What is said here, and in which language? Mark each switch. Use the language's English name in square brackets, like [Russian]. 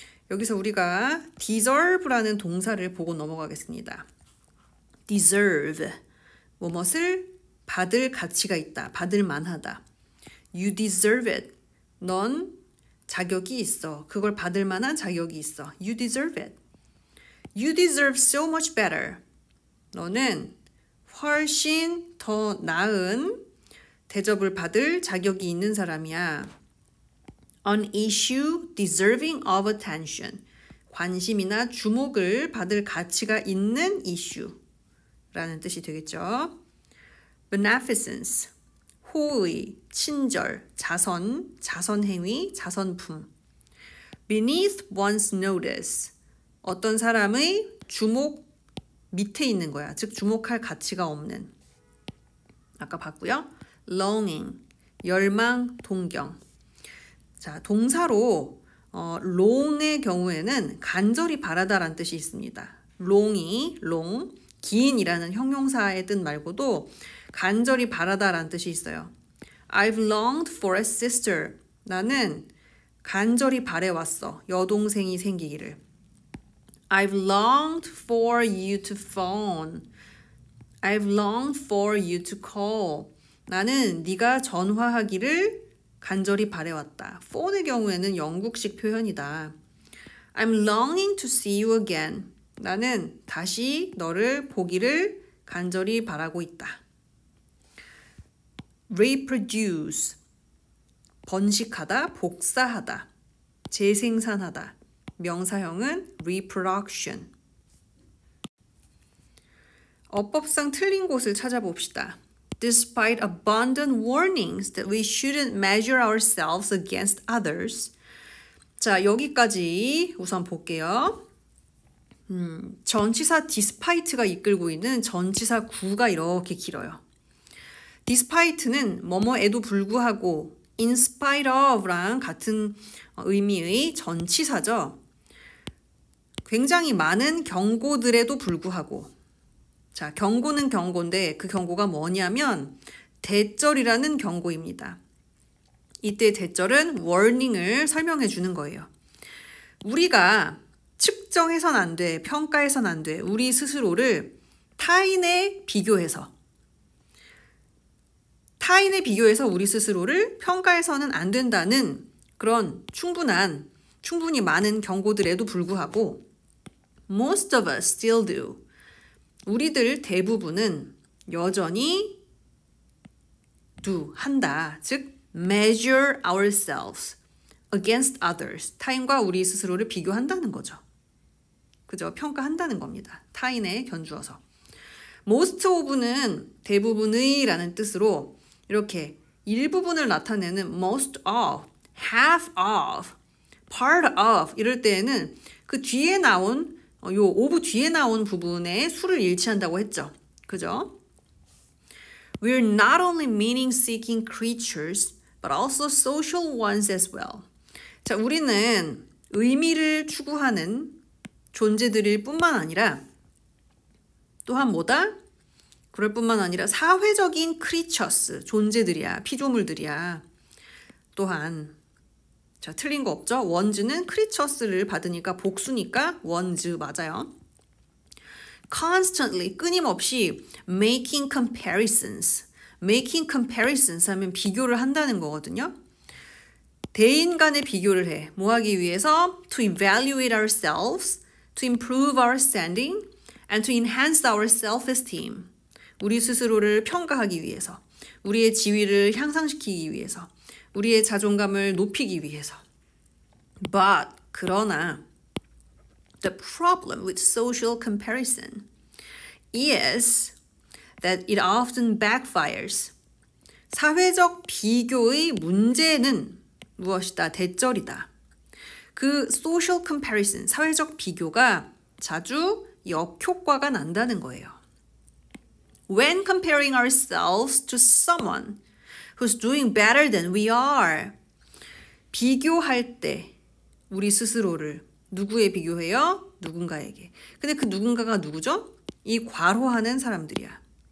[Korean] 여기서 우리가 deserve라는 동사를 보고 넘어가겠습니다. deserve, 무엇을 받을 가치가 있다, 받을 만하다. [English] You deserve it. [Korean] 넌 자격이 있어. 그걸 받을 만한 자격이 있어. [English] You deserve it. You deserve so much better. [Korean] 너는 훨씬 더 나은 대접을 받을 자격이 있는 사람이야. [English] An issue deserving of attention. [Korean] 관심이나 주목을 받을 가치가 있는 이슈라는 뜻이 되겠죠. Beneficence, 호의, 친절, 자선, 자선행위, 자선품. [English] Beneath one's notice, [Korean] 어떤 사람의 주목 밑에 있는 거야. 즉 주목할 가치가 없는. 아까 봤고요. longing, 열망, 동경. 자, 동사로 long의 경우에는 간절히 바라다라는 뜻이 있습니다. long이 long, 긴이라는 형용사의 뜻 말고도 간절히 바라다라는 뜻이 있어요. [English] I've longed for a sister. [Korean] 나는 간절히 바래왔어. 여동생이 생기기를. [English] I've longed for you to phone. I've longed for you to call. [Korean] 나는 네가 전화하기를 간절히 바래왔다. phone의 경우에는 영국식 표현이다. [English] I'm longing to see you again. [Korean] 나는 다시 너를 보기를 간절히 바라고 있다. reproduce, 번식하다, 복사하다, 재생산하다. 명사형은 reproduction. 어법상 틀린 곳을 찾아봅시다. [English] Despite abundant warnings that we shouldn't measure ourselves against others. [Korean] 자, 여기까지 우선 볼게요. 전치사 despite가 이끌고 있는 전치사 구가 이렇게 길어요. despite는 뭐뭐에도 불구하고 in spite of랑 같은 의미의 전치사죠. 굉장히 많은 경고들에도 불구하고. 자, 경고는 경고인데 그 경고가 뭐냐면 대절이라는 경고입니다. 이때 대절은 warning을 설명해 주는 거예요. 우리가 측정해선 안 돼, 평가해선 안 돼. 우리 스스로를 타인에 비교해서 우리 스스로를 평가해서는 안 된다는 그런 충분히 많은 경고들에도 불구하고 [English] most of us still do. [Korean] 우리들 대부분은 여전히 한다. [English] 즉, measure ourselves against others. [Korean] 타인과 우리 스스로를 비교한다는 거죠. 그죠? 평가한다는 겁니다. 타인에 견주어서. most of는 대부분의 라는 뜻으로 이렇게 일부분을 나타내는 most of, half of, part of 이럴 때에는 그 뒤에 나온 요 of 뒤에 나온 부분에 수를 일치한다고 했죠. 그죠? [English] We're not only meaning-seeking creatures, but also social ones as well. [Korean] 자, 우리는 의미를 추구하는 존재들일 뿐만 아니라 또한 뭐다? 그럴 뿐만 아니라 사회적인 creatures, 존재들이야, 피조물들이야. 또한 자, 틀린 거 없죠? ones는 creatures를 받으니까 복수니까 ones 맞아요. [English] constantly, 끊임없이 making comparisons. [Korean] making comparisons 하면 비교를 한다는 거거든요. 대인 간의 비교를 해. 뭐 하기 위해서? [English] To evaluate ourselves, to improve our standing, and to enhance our self-esteem. [Korean] 우리 스스로를 평가하기 위해서, 우리의 지위를 향상시키기 위해서, 우리의 자존감을 높이기 위해서. [English] But, 그러나, the problem with social comparison is that it often backfires. [Korean] 사회적 비교의 문제는 무엇이다? 대절이다. 그 social comparison, 사회적 비교가 자주 역효과가 난다는 거예요. [English] When comparing ourselves to someone who's doing better than we are. [Korean] 비교할 때 우리 스스로를 누구에 비교해요? 누군가에게. 근데 그 누군가가 누구죠? 이 괄호하는 사람들이야.